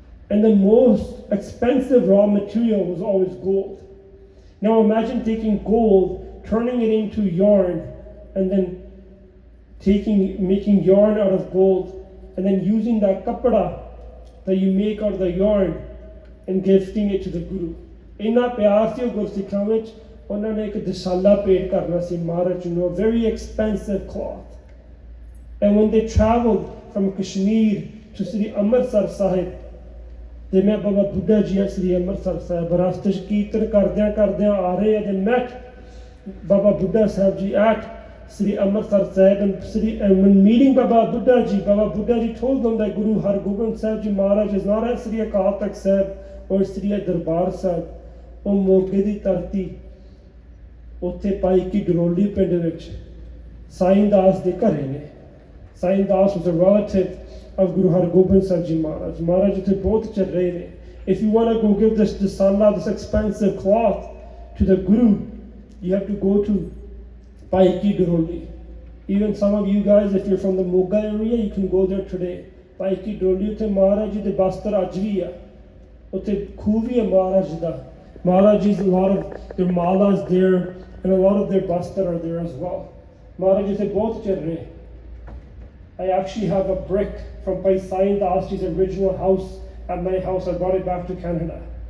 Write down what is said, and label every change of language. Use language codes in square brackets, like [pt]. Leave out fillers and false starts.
[en] And the most expensive raw material was always gold. Now imagine taking gold, turning it into yarn, and then making yarn out of gold, and then using that kapda that you make out of the yarn and gifting it to the Guru. [pa] ਇੰਨਾ ਪਿਆਰ ਸੀ ਉਹ ਗੁਰਸਿੱਖਾਂ ਵਿੱਚ, ਉਹਨਾਂ ਨੇ ਇੱਕ ਦਸ਼ਾਲਾ ਭੇਟ ਕਰਨਾ ਸੀ ਮਹਾਰਾਜ ਨੂੰ, [en] a very expensive cloth. And when they traveled from Kashmir to Sri Amritsar Sahib, they met Baba Buddha Ji at Sri Amritsar Sahib. [pa] ਰਸਤੇ 'ਚ ਕੀਰਤਨ ਕਰਦਿਆਂ ਆ ਰਹੇ, [en] they met Baba Buddha Sahib ji at Sri Amritsar Sahib, and when meeting Baba Buddha ji told them that Guru Har Gobind Sahib Ji Maharaj is not at Sri Akal Takht Sahib or Sri Darbar Sahib, [pa] ਉਹ ਮੋਗੇ ਦੀ ਧਰਤੀ ਉੱਥੇ ਪਾਈ ਕੀ ਡਰੋਲੀ ਪਿੰਡ ਵਿੱਚ ਸਾਈਂ ਦਾਸ ਦੇ ਘਰੇ ਨੇ। [en] Sain Das was a relative of Guru Har Gobind Sahib Ji Maharaj. [pa] Maharaj ਇੱਥੇ ਬਹੁਤ ਚੱਲ ਰਹੇ ਨੇ। [en] If you want to go give this dasala, this expensive cloth to the Guru, you have to go to Paiki Droli. Even some of you guys, if you're from the Moga area, you can go there today. [pa] Paiki Droli, ਉੱਥੇ ਮਹਾਰਾਜ ਜੀ ਦੇ ਬਸਤਰ ਅੱਜ ਵੀ ਆ। ਉੱਥੇ ਖੂਹ ਵੀ ਹੈ ਮਹਾਰਾਜ ਜੀ ਦਾ। [en] Maharaj Ji's, a lot of their malas there, and a lot of their bastar are there as well. Maharaj Ji said, both children. I actually have a brick from Pai Sai Das Ji's original house at my house. I brought it back to Canada.